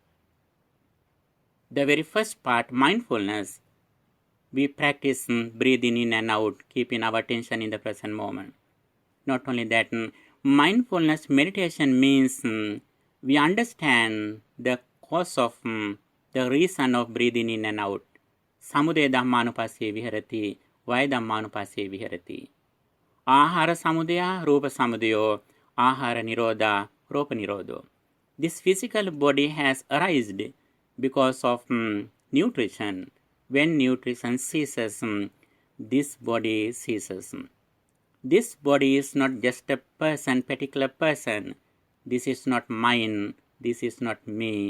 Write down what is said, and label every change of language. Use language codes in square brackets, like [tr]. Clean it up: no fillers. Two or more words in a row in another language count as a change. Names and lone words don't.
[en] The very first part, mindfulness, we practice breathing in and out, keeping our attention in the present moment. Not only that, mindfulness meditation means we understand the cause of the reason of breathing in and out. [pi] Samudaya dhammanupassye viharati, vaya dhammanupassye viharati. Ahara samudaya, rupa samudayo, ahara nirodha, rupa nirodho. [en] This physical body has arisen because of nutrition. When nutrition ceases, this body ceases. This body is not just a person, particular person. This is not mine. This is not me.